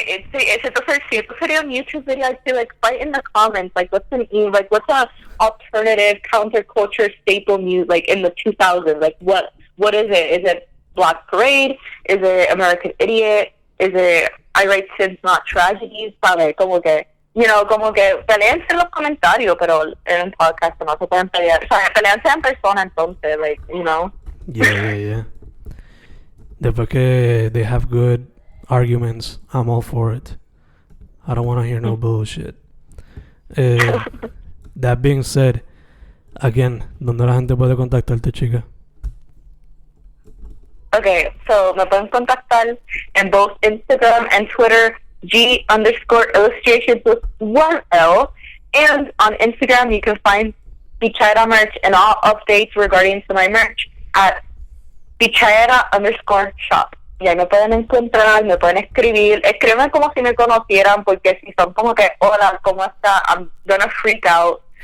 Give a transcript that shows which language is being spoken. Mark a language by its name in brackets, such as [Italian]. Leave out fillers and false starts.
[Spanish] Siento sería un [English] YouTube video, I'd say like fight in the comments, like what's a alternative counterculture staple music like in the 2000s, like what is it? Is it Black Parade? Is it American Idiot? Is it I Write Sins Not Tragedies? [Spanish] ¿Sabes? Como que, you know, como que peleense en los comentarios, pero en un podcast no se pueden pelear, o sea, peleense en persona entonces, like, you know. [English] Yeah. Después que they have good arguments, I'm all for it. I don't want to hear no bullshit. That being said, again, [Spanish] ¿dónde la gente puede contactarte, chica? [English] Okay, so [Spanish] me pueden contactar en [English] both Instagram and Twitter, G_illustrations with 1L. And on Instagram, you can find Pichaera merch and all updates regarding to my merch at Pichaera_shop. [Spanish] Y ahí me pueden encontrar, me pueden escribir. Escríbanme como si me conocieran, porque si son como que, hola, ¿cómo está? [English] I'm gonna freak out.